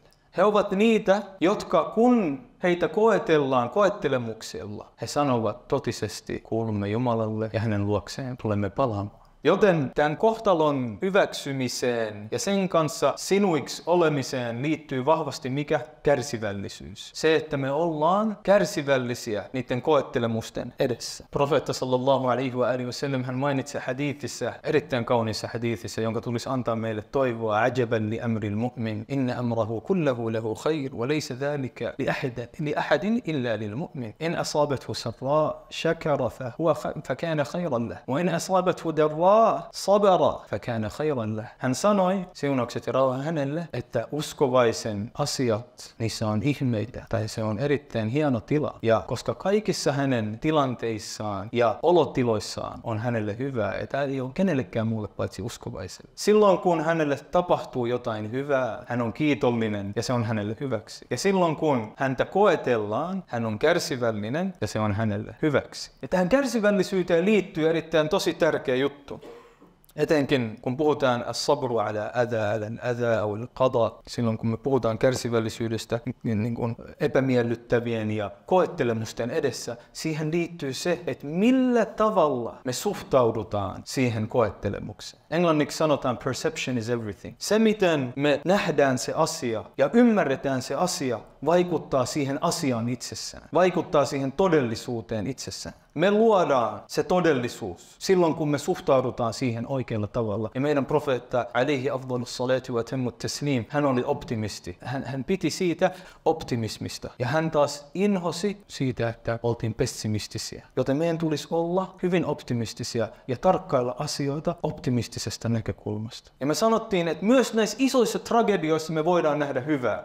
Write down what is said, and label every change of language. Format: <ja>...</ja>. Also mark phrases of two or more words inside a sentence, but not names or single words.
<fi>He ovat niitä, jotka kun heitä koetellaan koettelemuksella, he sanovat totisesti, kuulumme Jumalalle ja hänen luokseen tulemme palaamaan. Joten tämän kohtalon hyväksymiseen ja sen kanssa sinuiksi olemiseen liittyy vahvasti mikä? Kärsivällisyys. Se, että me ollaan kärsivällisiä niiden koettelemusten edessä. Profeetta</fi> <ar>صلى الله عليه وسلم</ar> <fi>hän mainitsi hadiithissä, erittäin kauniissa hadiithissä, jonka tulisi antaa meille toivoa.</fi> <ar>عجبا لأمر المؤمن إن أمره كله له خير وليس ذلك لأحد إلا للمؤمن. إن أصابته سراء شكر فكان خيرا له وإن أصابته ضراء صبر فكان خيرا له.</ar> <fi>Hän sanoi, siunaukset ja rauha hänelle, että uskovaisen asiat, niissä on ihmeitä, tai se on erittäin hieno tila. Ja koska kaikissa hänen tilanteissaan ja olotiloissaan on hänelle hyvää, että ei ole kenellekään muulle paitsi uskovaiselle. Silloin kun hänelle tapahtuu jotain hyvää, hän on kiitollinen ja se on hänelle hyväksi. Ja silloin kun häntä koetellaan, hän on kärsivällinen ja se on hänelle hyväksi. Ja tähän kärsivällisyyteen liittyy erittäin tosi tärkeä juttu. Etenkin kun puhutaan</fi> <ar>الصبر على الأذى أو القضاء,</ar> <fi>silloin kun me puhutaan kärsivällisyydestä niin kuin epämiellyttävien ja koettelemusten edessä, siihen liittyy se, että millä tavalla me suhtaudutaan siihen koettelemukseen. Englanniksi sanotaan</fi> <en>perception is everything.</en> <fi>Se, miten me nähdään se asia ja ymmärretään se asia, vaikuttaa siihen asiaan itsessään, vaikuttaa siihen todellisuuteen itsessään. Me luodaan se todellisuus silloin, kun me suhtaudutaan siihen oikealla tavalla. Ja meidän profeetta,</fi> <ar>عليه أفضل الصلاة وأتم التسليم,</ar> <fi>hän oli optimisti. Hän piti siitä optimismista. Ja hän taas inhosi siitä, että oltiin pessimistisiä. Joten meidän tulisi olla hyvin optimistisia ja tarkkailla asioita optimistisesta näkökulmasta. Ja me sanottiin, että myös näissä isoissa tragedioissa me voidaan nähdä hyvää.</fi>